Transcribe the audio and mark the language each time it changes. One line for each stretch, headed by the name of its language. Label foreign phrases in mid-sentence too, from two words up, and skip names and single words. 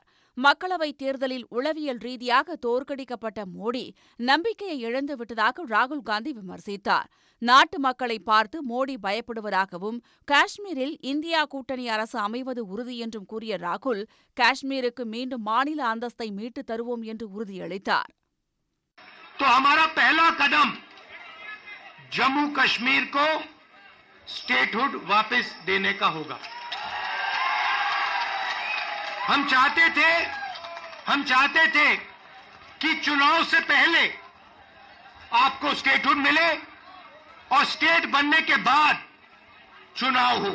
Tamil: மக்களவைத் தேர்தலில் உளவியல் ரீதியாக தோற்கடிக்கப்பட்ட மோடி நம்பிக்கையை இழந்துவிட்டதாக ராகுல் காந்தி விமர்சித்தார். நாட்டு மக்களை பார்த்து மோடி பயப்படுவதாகவும், காஷ்மீரில் இந்தியா கூட்டணி அரசு அமைவது உறுதி என்றும் கூறிய ராகுல், காஷ்மீருக்கு மீண்டும் மாநில அந்தஸ்தை மீட்டுத் தருவோம் என்று உறுதியளித்தார்.
Hindi: जम्मू कश्मीर को स्टेटहुड वापस देने का होगा। हम चाहते थे कि चुनाव से पहले आपको स्टेटहुड मिले और स्टेट बनने के बाद चुनाव हो।